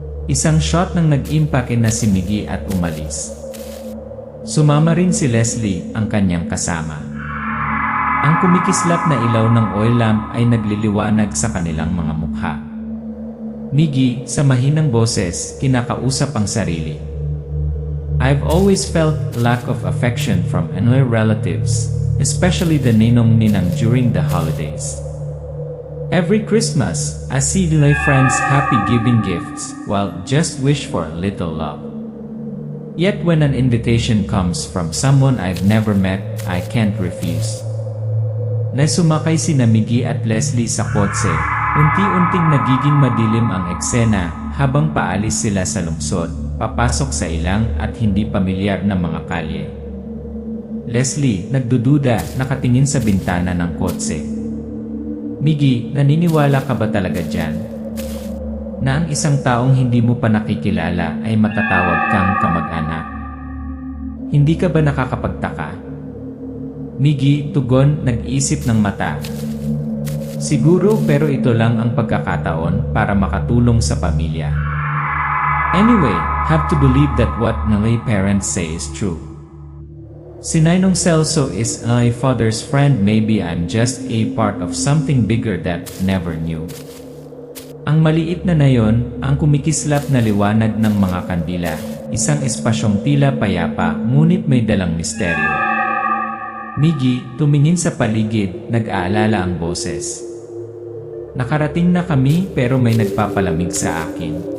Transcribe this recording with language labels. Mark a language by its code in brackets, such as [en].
[tl] Isang shot nang nag-impake na si Miggy at umalis. Sumama rin si Leslie, ang kanyang kasama. Ang kumikislap na ilaw ng oil lamp ay nagliliwanag sa kanilang mga mukha. Miggy, sa mahinang boses, kinakausap ang sarili. [en] I've always felt lack of affection from my relatives, especially the ninong-ninang during the holidays. Every Christmas, I see my friends happy giving gifts, while just wish for a little love. Yet when an invitation comes from someone I've never met, I can't refuse. [tl] Nasumakay sina Miggy at Leslie sa kotse, unti-unting nagiging madilim ang eksena habang paalis sila sa lungsod, papasok sa ilang at hindi pamilyar na mga kalye. Leslie, nagdududa, nakatingin sa bintana ng kotse. Miggy, naniniwala ka ba talaga dyan? Na ang isang taong hindi mo pa nakikilala ay matatawag kang kamag-anak? Hindi ka ba nakakapagtaka? Miggy, tugon, nag-iisip ng mata. Siguro pero ito lang ang pagkakataon para makatulong sa pamilya. [en] Anyway, have to believe that what my parents say is true. Si Ninong Celso is my father's friend, maybe I'm just a part of something bigger that never knew. [tl] Ang maliit na nayon, ang kumikislap na liwanag ng mga kandila, isang espasyong tila payapa ngunit may dalang misteryo. Miggy, tumingin sa paligid, nag-aalala ang boses. Nakarating na kami pero may nagpapalamig sa akin.